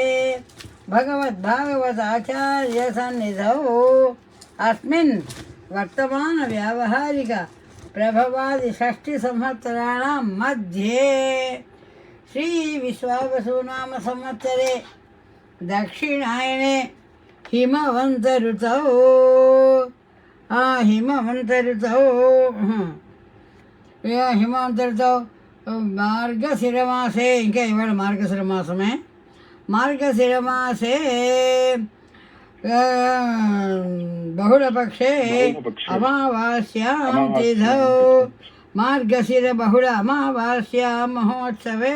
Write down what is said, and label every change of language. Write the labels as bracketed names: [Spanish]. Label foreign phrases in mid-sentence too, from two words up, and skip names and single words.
[Sanskrit] भगवद्भागवताचार्यसन्निधौ अस्मिन् वर्तमानव्यावहारिक प्रभवादि 6 संवत्सराणां मध्ये श्री विश्वावसुनाम संवत्सरे दक्षिणायने हिमवंत ऋतौ [Telugu] మార్గశిరమాసే ఇంకా ఇవాళ మార్గశిర మాసమే మార్గశిరమాసే [Sanskrit] बहुलपक्षे अमावास्यां तिथौ मार्गशिर बहुल अमावास्यां महोत्सवे